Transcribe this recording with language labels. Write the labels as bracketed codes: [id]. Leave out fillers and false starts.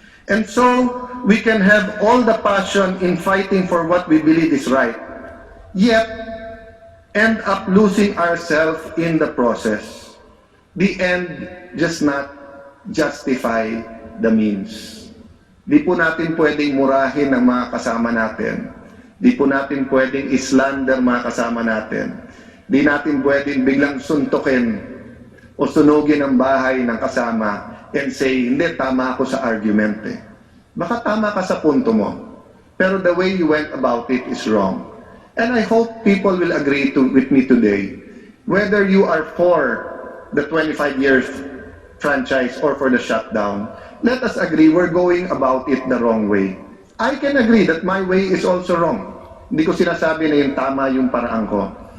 [en] And so we can have all the passion in fighting for what we believe is right, yet end up losing ourselves in the process. The end just not justify the means. [tl] Di po natin pwedeng murahin ang mga kasama natin. Di po natin pwedeng islander mga kasama natin. Di natin pwedeng biglang suntukin o sunugin ang bahay ng kasama [en] and say, [tl] hindi, tama ako sa argument eh. Baka tama ka sa punto mo, pero [en] the way you went about it is wrong. And I hope people will agree with me today, whether you are for the 25 years franchise or for the shutdown, let us agree we're going about it the wrong way. I can agree that my way is also wrong. [tl] Hindi ko sinasabi na yung tama yung paraan ko.